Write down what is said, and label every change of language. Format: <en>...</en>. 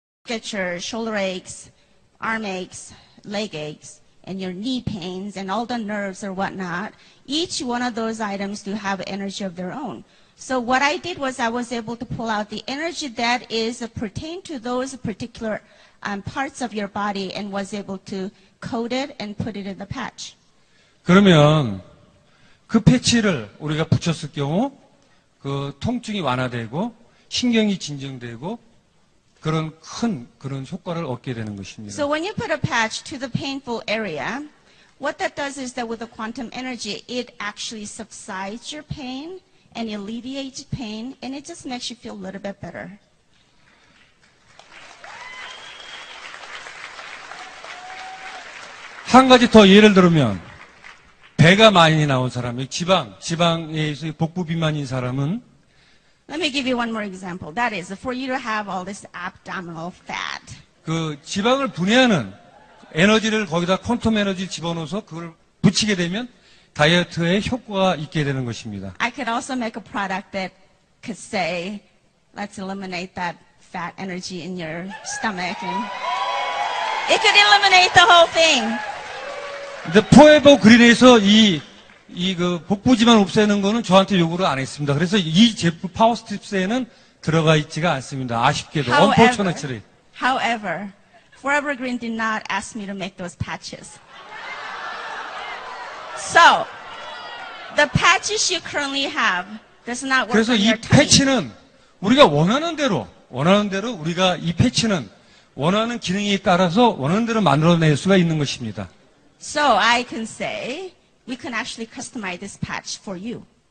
<en>Get your shoulder aches, arm aches, leg aches, and your knee pains, and all the nerves or whatnot. Each one of those items do have energy of their own. So what I did was I was able to pull out the energy that is pertain to those particular parts of your body and was able to code it and put it in the patch.</en> <ko>그러면 그 패치를 우리가 붙였을 경우 그 통증이 완화되고 신경이 진정되고 그런 그런 효과를 얻게 되는 것입니다.</ko> <en>So when you put a patch to the painful area, what that does is that with the quantum energy, it actually subsides your pain and alleviates pain, and it just makes you feel a little bit better.</en> <ko>한 가지 더 예를 들면 배가 많이 나온 사람, 지방에서 복부 비만인 사람은</ko> <en>Let me give you one more example. That is, for you to have all this abdominal fat.</en> <ko>그 지방을 분해하는 에너지를 거기다 퀀텀 에너지를 집어넣어서 그걸 붙이게 되면 다이어트에 효과가 있게 되는 것입니다.</ko> <en>I could also make a product that could say, let's eliminate that fat energy in your stomach, and it could eliminate the whole thing.</en> <ko>근데 포에버 그린에서 그 복부지만 없애는 거는 저한테 요구를 안 했습니다. 그래서 이 제품 파워스트립스에는 들어가 있지가 않습니다. 아쉽게도.</ko> <en>Unfortunately. However, Forever Green did not ask me to make those patches. So, the patches you currently have does not work</en> <ko>그래서</ko> <en>on</en> <ko>이</ko> <en>your tummy.</en> <ko>패치는 우리가 원하는 대로 우리가 이 패치는 원하는 기능에 따라서 원하는 대로 만들어낼 수가 있는 것입니다.</ko> <en>So I can say, we can actually customize this patch for you.</en>